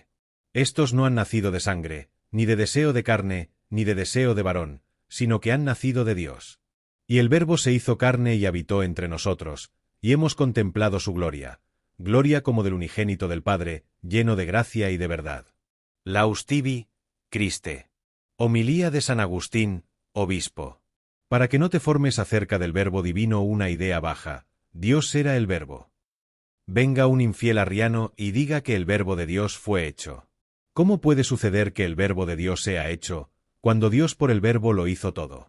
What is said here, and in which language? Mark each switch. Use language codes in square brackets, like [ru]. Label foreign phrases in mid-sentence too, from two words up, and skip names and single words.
[es] Estos no han nacido de sangre, ni de deseo de carne, ni de deseo de varón, sino que han nacido de Dios. Y el Verbo se hizo carne y habitó entre nosotros, y hemos contemplado su gloria, gloria como del unigénito del Padre, lleno de gracia y de verdad. [la] Laus tibi, Christe. [es] Homilía de San Agustín, obispo. Para que no te formes acerca del Verbo divino una idea baja, Dios era el Verbo. Venga un infiel arriano y diga que el Verbo de Dios fue hecho. ¿Cómo puede suceder que el Verbo de Dios sea hecho, cuando Dios por el Verbo lo hizo todo?